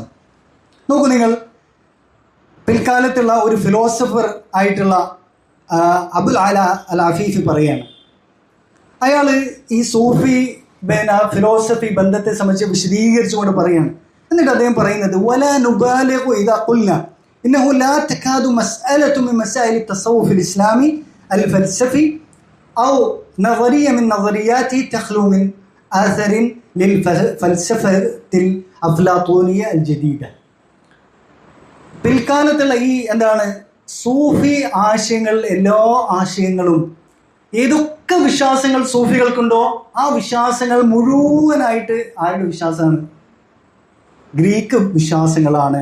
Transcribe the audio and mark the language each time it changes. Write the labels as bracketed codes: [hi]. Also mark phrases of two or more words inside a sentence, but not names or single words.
[ml] നോക്കൂ നിങ്ങൾ, പിൽക്കാലത്തുള്ള ഒരു ഫിലോസഫർ ആയിട്ടുള്ള അബുൽ അല അൽ അഫീഫി പറയാണ്, അയാൾ ഈ [en] Sufi philosophy [ml] ബന്ധത്തെ സംബന്ധിച്ച് വിശദീകരിച്ചുകൊണ്ട് പറയാണ്. എന്നിട്ട് അദ്ദേഹം പറയുന്നത് [ar] ولا نبالغ إذا قلنا إنه لا تكاد مسألة من مسائل التصوف الاسلامي الفلسفي او نظريه من نظرياته تخلو من اثر للفلسفه الافلاطونيه الجديده. [ml] പിൽക്കാലത്തുള്ള ഈ സൂഫി ആശയങ്ങൾ, എല്ലാ ആശയങ്ങളും ഏതൊക്കെ വിശ്വാസങ്ങൾ സൂഫികൾക്കുണ്ടോ ആ വിശ്വാസങ്ങൾ മുഴുവനായിട്ട് ആരുടെ വിശ്വാസമാണ്? ഗ്രീക്ക് വിശ്വാസങ്ങളാണ്.